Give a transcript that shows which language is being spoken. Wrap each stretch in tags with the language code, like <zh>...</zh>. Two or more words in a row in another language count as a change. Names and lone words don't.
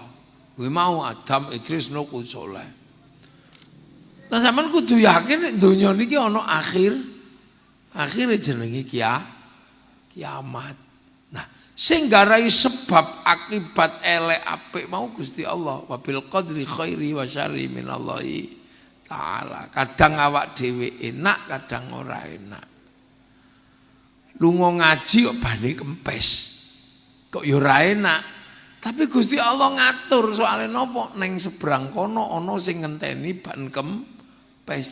<jv>Kuwi mau Adam, Idris, Nuh, Saleh. Lah sampean kudu yakin nek donya niki ana akhire jenenge kiamat. Nah, sing garai sebab akibat elek apik mau Gusti Allah.</jv> <ar>وبالقدر خيره وشره من الله تعالى.</ar> <jv>Kadang awak dhewe enak, kadang ora enak. Lunga ngaji kok bane kempes. Kok ya ora enak. Tapi Gusti Allah ngatur soalnya napa neng seberang kono ana sing ngenteni ban kempes.</jv>